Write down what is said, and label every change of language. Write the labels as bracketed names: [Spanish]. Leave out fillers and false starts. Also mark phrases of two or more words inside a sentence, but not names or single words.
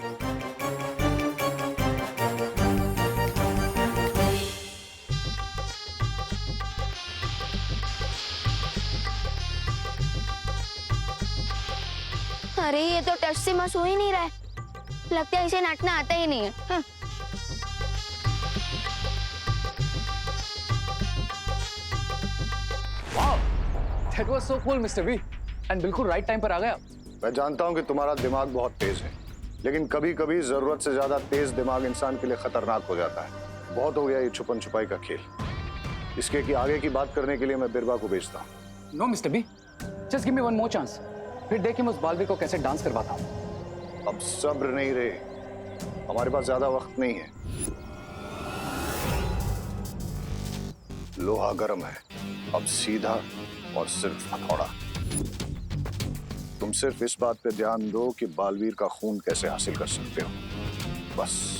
[Hindi] अरे ये तो टच से मस हो ही नहीं रहा है। लगता है इसे नाचना आता ही नहीं है। हाँ। [English] That was so cool, Mr. V. [Hindi] And बिल्कुल [English] right time [Hindi] पर आ गया। मैं जानता हूं कि तुम्हारा दिमाग बहुत तेज है, लेकिन कभी कभी जरूरत से ज्यादा तेज दिमाग इंसान के लिए खतरनाक हो जाता है। बहुत हो गया ये छुपन छुपाई का खेल। इसके कि आगे की बात करने के लिए मैं बिरबा को भेजता हूँ। [English] No, Mr. B. Just give me one more chance. [Hindi] फिर देखिए मैं उस बालवीर को कैसे डांस करवाता हूँ। अब सब्र नहीं रहे, हमारे पास ज्यादा वक्त नहीं है। लोहा गर्म है, अब सीधा और सिर्फ हथौड़ा। तुम सिर्फ इस बात पे ध्यान दो कि बालवीर का खून कैसे हासिल कर सकते हो, बस।